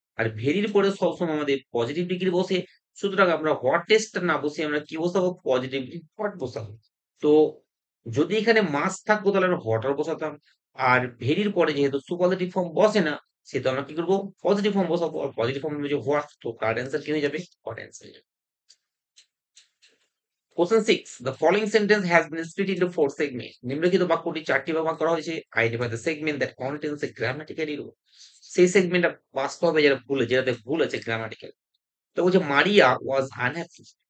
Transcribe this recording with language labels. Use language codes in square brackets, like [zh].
[bn] আর ভেরির পরে সবসময় আমাদের পজিটিভ ডিগ্রি বসে, সুতরাং আমরা হোয়াটেস্টটা না বসে আমরা কি বসাবো? পজিটিভ হট বসাবো। তো যদি এখানে মাস থাকতো তাহলে আমরা হটার বসাতাম। আর ভেরির পরে যেহেতু সুপারলেটিভ ফর্ম বসে না, সেহেতু আমরা কি করবো? পজিটিভ ফর্ম বসাবো। আর পজিটিভ ফর্ম যে হোয়াট, তো কারেক্ট অ্যান্সার কি হয়ে যাবে? Hot answer. [en] Question 6, the following sentence has been split into 4 segments. [bn] নিম্নলিখিত বাক্যটি 4টি ভাগ করা হয়েছে। [en] Identify the segment that contains a grammatical error. [bn] সেই সেগমেন্টটা বাছতে হবে যেটাতে ভুল আছে গ্রামাটিক্যাল। তো বলছে মারিয়া ওয়াজ আনহ্যাপি।